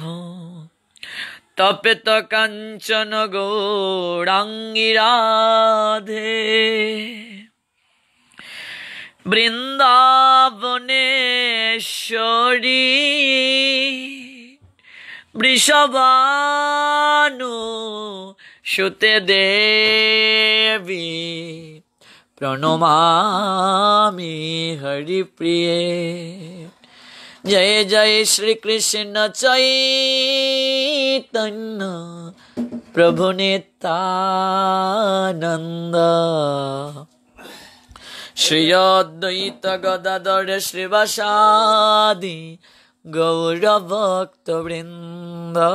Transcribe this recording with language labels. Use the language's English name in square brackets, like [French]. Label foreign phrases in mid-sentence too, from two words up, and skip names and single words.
[Sanskrit] तप्त कांचन गौरांगी राधे वृंदावनेश्वरी वृषभानु सुते देवी प्रणमामि हरिप्रिये। [Bangla] জয় জয় শ্রীকৃষ্ণ চৈতন্য প্রভু নিত্যানন্দ, শ্রী অদ্বৈত গদাধর শ্রীবাসাদি গৌরভক্তবৃন্দ।